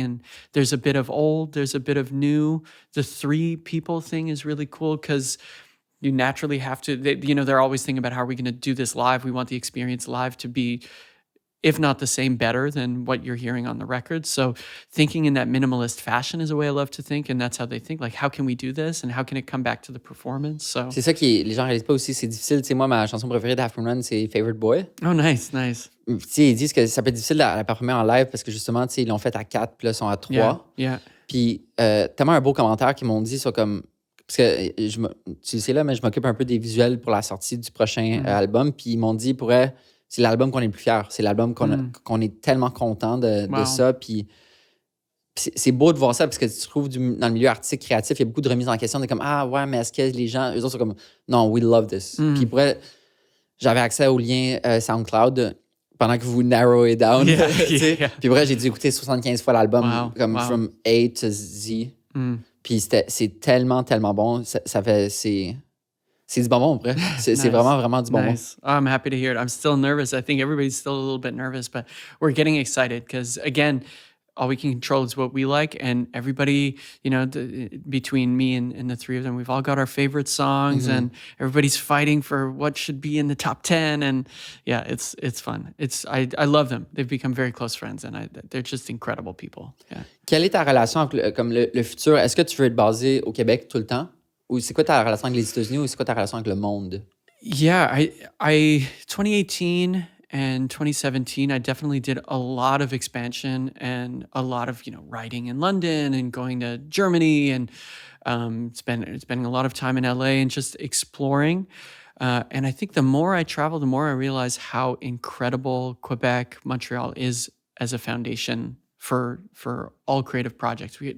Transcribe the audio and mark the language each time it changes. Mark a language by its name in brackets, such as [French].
[English] And there's a bit of old, there's a bit of new. The 3 people thing is really cool because you naturally have to, they're always thinking about how are we going to do this live. We want the experience live to be, if not the same, better than what you're hearing on the record. So thinking in that minimalist fashion is a way I love to think. And that's how they think, like, how can we do this? And how can it come back to the performance? So [French] c'est ça qui les gens réalisent pas aussi, c'est difficile. Tu sais, moi, ma chanson préférée d'Afro Run, c'est Favorite Boy. [English] Oh, nice. [French] Tu sais, ils disent que ça peut être difficile à la performer en live parce que justement, tu sais, ils l'ont fait à 4, puis là, ils sont à 3. [English] Yeah. [French] Puis tellement un beau commentaire qu'ils m'ont dit sur comme... Parce que, tu le sais là, mais je m'occupe un peu des visuels pour la sortie du prochain album. Puis ils m'ont dit, pour eux, c'est l'album qu'on est le plus fier. C'est l'album qu'on est tellement content de ça. Puis c'est beau de voir ça parce que tu trouves dans le milieu artistique, créatif, il y a beaucoup de remises en question. De comme, ah ouais, mais est-ce que les gens, eux autres sont comme, non, [English] we love this. [French] Puis pour eux, j'avais accès au lien SoundCloud pendant que vous [English] narrow it down. [French] Puis pour eux, j'ai dû écouter 75 fois l'album, [English] from A to Z. [French] Puis c'est tellement, tellement bon. C'est du bonbon, après. C'est vraiment, vraiment du bonbon. [English] Nice. Oh, I'm happy to hear it. I'm still nervous. I think everybody's still a little bit nervous, but we're getting excited because, again, all we can control is what we like. And everybody, between me and the 3 of them, we've all got our favorite songs, and everybody's fighting for what should be in the top 10. And yeah, it's fun. I love them. They've become very close friends, and they're just incredible people. Yeah. [French] Quelle est ta relation avec le futur? Est-ce que tu veux être basé au Québec tout le temps? Ou c'est quoi ta relation avec les États-Unis ou c'est quoi ta relation avec le monde? [English] Yeah, I 2018 and 2017, I definitely did a lot of expansion and a lot of, writing in London and going to Germany and spending a lot of time in LA and just exploring. And I think the more I travel, the more I realize how incredible Quebec, Montreal is as a foundation for all creative projects.